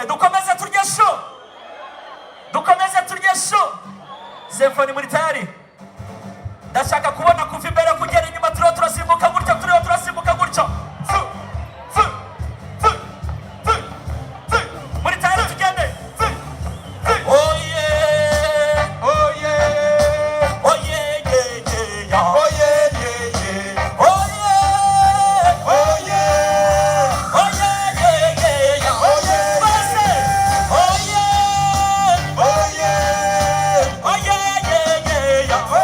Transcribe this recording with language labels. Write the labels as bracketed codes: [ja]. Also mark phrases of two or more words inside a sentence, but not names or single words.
[rw] Dukomeze turye sho, dukomeze turye sho. Symphony muri tayari? Ndashaka kubona kuva imbere kugera inyuma, turiho turasimbuka gutya, turiho turasimbuka gutya. Muri tayari tugende. [en] Oh yeah, oh yeah, oh yeah, yeah, yeah, oh yeah, yeah, yeah, oh yeah, oh yeah, oh yeah, yeah, yeah, oh yeah, oh yeah, oh yeah, oh yeah.